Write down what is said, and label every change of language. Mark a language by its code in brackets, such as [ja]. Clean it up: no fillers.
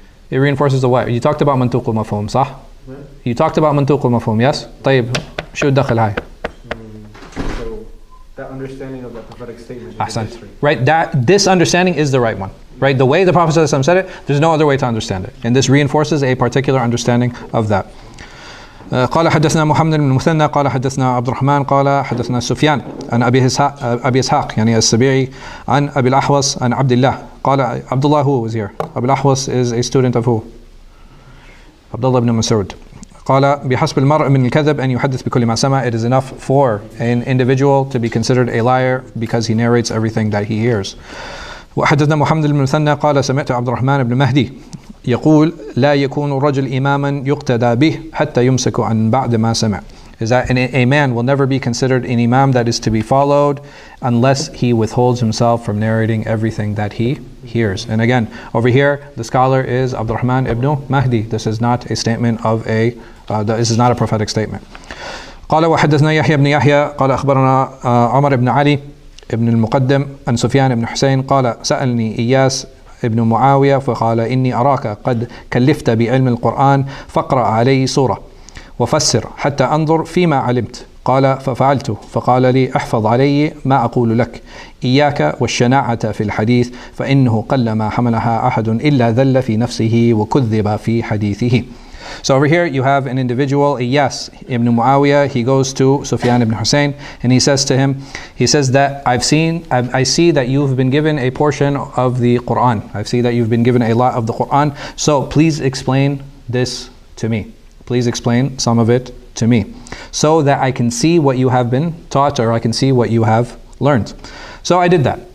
[en] It reinforces the what? You talked about [ar] منطوق ومفهوم, [en] صح? You talked about منطوق ومفهوم, yes? [ar] طيب شو الدخل هاي? [en] So that understanding of the prophetic statement. [ar] أحسنت. [en] Right, this understanding is the right one. Right, the way the Prophet ﷺ said it, there's no other way to understand it. And this reinforces a particular understanding of that. [ar] قال حدثنا محمد بن المثنى قال حدثنا عبد الرحمن قال حدثنا سفيان عن أبي إسحاق يعني السبيعي عن أبي الأحوص عن عبد الله قال عبد الله [en] who was here? أبي الأحوص is a student of who? Abdullah ibn Mas'ud. [ar] قال بحسب المرء من الكذب أن يحدث بكل ما سمع. [en] It is enough for an individual to be considered a liar because he narrates everything that he hears. [ar] وحدثنا محمد بن المثنى قال سمعت عبد الرحمن بن مهدي يقول لا يكون الرجل إماما يقتدى به حتى يمسك عن بعد ما سمع. [en] Is that a man will never be considered an imam that is to be followed unless he withholds himself from narrating everything that he hears. And again, over here, the scholar is Abdurrahman ibn Mahdi. This is not a statement of this is not a prophetic statement. [ar] قال وحدثنا يحيى بن يحيى قال أخبرنا عمر بن علي ابن المقدم عن سفيان بن حسين قال سألني إياس ابن معاوية فقال إني أراك قد كلفت بعلم القرآن فاقرأ علي سورة وفسر حتى أنظر فيما علمت. قال ففعلت فقال لي احفظ علي ما أقول لك إياك والشناعة في الحديث فإنه قلما حملها أحد إلا ذل في نفسه وكذب في حديثه. [en] So over here you have an individual, Iyas ibn Muawiyah. He goes to Sufyan ibn Hussein and he says to him, he says that I see that you've been given a portion of the Quran. I see that you've been given a lot of the Quran. So please explain this to me. Please explain some of it to me so that I can see what you have been taught or I can see what you have learned. So I did that.